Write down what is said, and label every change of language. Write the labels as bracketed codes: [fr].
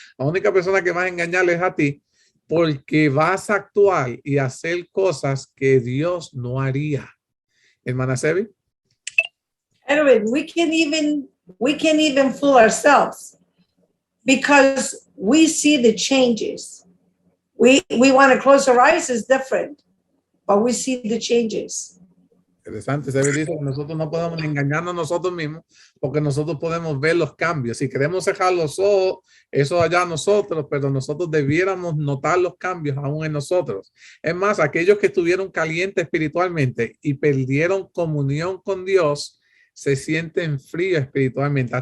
[es] La única persona que vas a engañar es a ti, porque vas a actuar y hacer cosas que Dios no haría. Hermana Sevi. [en] Anyway, we can even we can't even fool ourselves because we see the changes. We want to close our eyes is different, but we see the changes. [es] Interesante, se dice que nosotros no podemos engañarnos nosotros mismos porque nosotros podemos ver los cambios. Si queremos cerrar los ojos, eso allá nosotros, pero nosotros debiéramos notar los cambios aún en nosotros. Es más, aquellos que estuvieron calientes espiritualmente y perdieron comunión con Dios, se sienten fríos espiritualmente.